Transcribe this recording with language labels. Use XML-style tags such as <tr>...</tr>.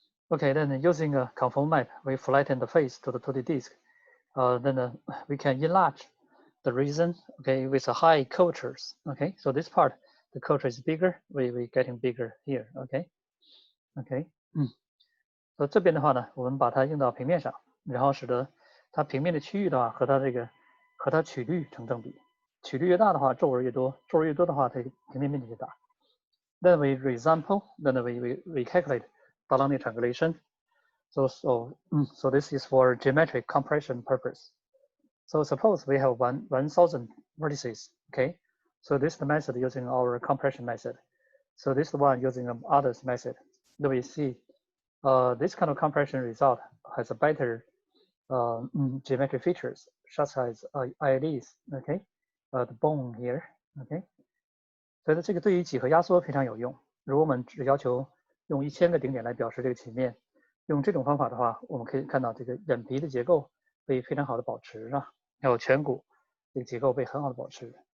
<en>Okay, then using a conformal map, we flatten the face to the 2D disk. Then we can enlarge the region, okay, with a high curvatures. Okay, so this part, the curvature is bigger, we getting bigger here.</en> <zh>OK， 所以这边的话呢，我们把它用到平面上，然后使得它平面的区域的话和它曲率成正比，曲率越大的话，皱纹越多，皱纹越多的话，它平面面积越大。</zh> <en>Then we resample, then we calculate Delaunay triangulation. So this is for geometric compression purpose. So suppose we have 1,000 vertices, okay? So this is the method using our compression method. So this is the one using others method. Then we see this kind of compression result has a better geometric features, such as ILs, okay? The bone here, okay?</en> <zh>所以这个对于几何压缩非常有用。如果我们只要求用1000个顶点来表示这个曲面，用这种方法的话，我们可以看到这个眼皮的结构被非常好的保持啊，还有颧骨这个结构被很好的保持。</zh>